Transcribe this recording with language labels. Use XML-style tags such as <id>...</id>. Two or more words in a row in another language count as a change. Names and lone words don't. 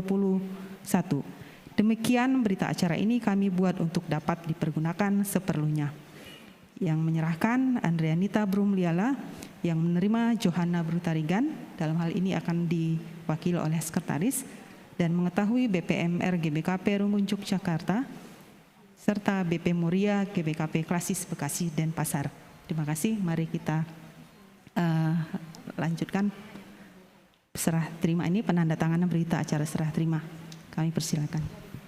<id>Demikian berita acara ini kami buat untuk dapat dipergunakan seperlunya. Yang menyerahkan Andreanita Brumliala, yang menerima Johanna Brutarigan, dalam hal ini akan diwakili oleh sekretaris, dan mengetahui BPMR GBKP Runggun Yogyakarta serta BP Moria GBKP Klasis Bekasi Denpasar. Terima kasih. Mari kita lanjutkan serah terima ini, penandatanganan berita acara serah terima. Kami persilakan.</id>